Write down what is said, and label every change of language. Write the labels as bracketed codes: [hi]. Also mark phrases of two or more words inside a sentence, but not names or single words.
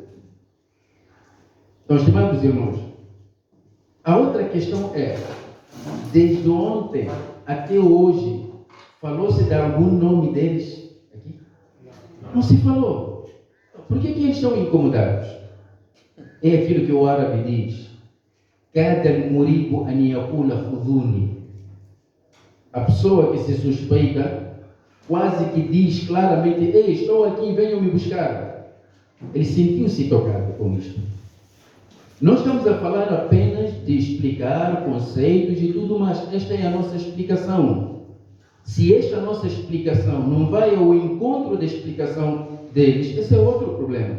[pt] Então, estimados irmãos, a outra questão é, desde ontem até hoje, falou-se de algum nome deles aqui? Não se falou. Por que eles estão incomodados? É aquilo que o árabe diz. [ar] كاد مريب أن يقول خذوني. [pt] A pessoa que se suspeita quase que diz claramente: ei, estou aqui, venham me buscar. Ele sentiu-se tocado com isto. Nós estamos a falar apenas de explicar conceitos e tudo mais. Esta é a nossa explicação. Se esta nossa explicação não vai ao encontro da explicação deles, esse é outro problema.